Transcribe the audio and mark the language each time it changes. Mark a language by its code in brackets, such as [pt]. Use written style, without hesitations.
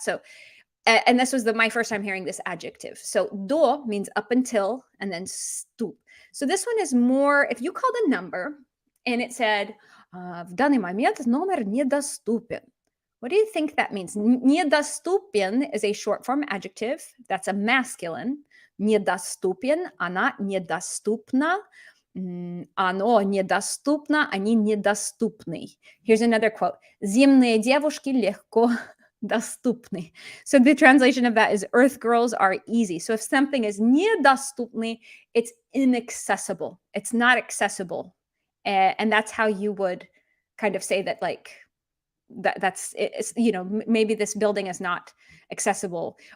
[en] So, and this was my first time hearing this adjective. So, до means up until, and then stoop. So this one is more, if you called a number and it said, [ru] в данный момент номер недоступен. [en] What do you think that means? Недоступен is a short form adjective. That's a masculine. [ru] Недоступен, она недоступна. Оно недоступно, они недоступны. [en] Here's another quote. [ru] Земные девушки легко доступны. [en] So the translation of that is earth girls are easy. So if something is недоступны, it's inaccessible. It's not accessible. And that's how you would kind of say that, like, that's it's, maybe this building is not accessible.